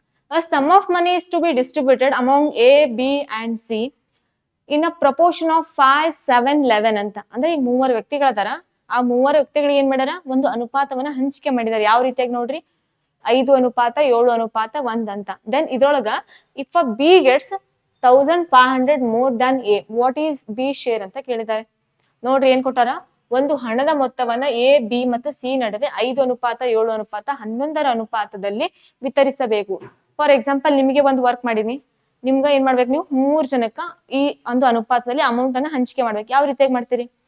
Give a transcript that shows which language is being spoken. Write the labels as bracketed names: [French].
[English] A sum of money is to be distributed among A, B and C in a proportion of 5, 7, 11 ಅಂತ. [Kannada] ಅಂದ್ರೆ ಈ 3 ವ್ಯಕ್ತಿಗಳದಾರ, ಆ 3 ವ್ಯಕ್ತಿಗಳಿಗೆ ಏನ್ ಮಾಡ್ಯಾರ, ಒಂದು ಅನುಪಾತವನ್ನ ಹಂಚಿಕೆ ಮಾಡಿದಾರೆ. ಯಾವ ರೀತಿಯಾಗಿ ನೋಡ್ರಿ, 5:7:1 ಅಂತ. [English] then [Kannada] ಇದ್ರೊಳಗ [English] if a B gets 1500 more than A, what is B share [Kannada] ಅಂತ ಕೇಳಿದ್ದಾರೆ. ನೋಡ್ರಿ ಏನ್ ಕೊಟ್ಟಾರ, ಒಂದು ಹಣದ ಮೊತ್ತವನ್ನ A, B ಮತ್ತು C ನಡುವೆ 5:7:11 ಅನುಪಾತದಲ್ಲಿ ವಿತರಿಸಬೇಕು. ಫಾರ್ ಎಕ್ಸಾಂಪಲ್, ನಿಮಗೆ ಒಂದು ವರ್ಕ್ ಮಾಡಿನಿ, ನಿಮ್ಗ ಏನ್ ಮಾಡ್ಬೇಕು, ನೀವು 3 ಜನಕ್ಕ ಈ ಒಂದು ಅನುಪಾತದಲ್ಲಿ ಅಮೌಂಟ್ ಅನ್ನ ಹಂಚಿಕೆ ಮಾಡ್ಬೇಕು. ಯಾವ ರೀತಿಯಾಗಿ ಮಾಡ್ತೀರಿ?